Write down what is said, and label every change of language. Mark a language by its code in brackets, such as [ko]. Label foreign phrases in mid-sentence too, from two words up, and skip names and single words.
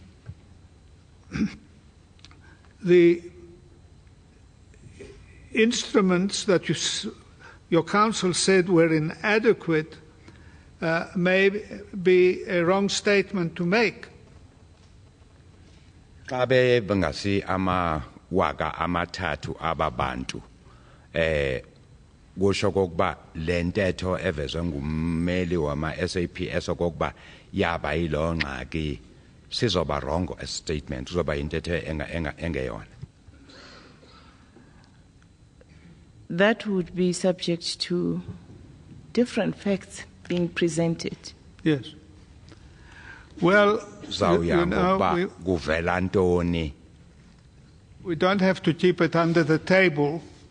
[en] the instruments that your counsel said were inadequate may be a wrong statement to make. [xh] Xa bengasi amawaka amathathu ababantu kusho kokuba le ntetho evezwe ngummeli wama-SAPS okokuba yaba yilo ngxaki sizoba [en] wrong as statement [xh] uzoba yintetho engeyona. [en] That would be subject to different facts being presented. Yes. Well, we don't have to keep it under the table.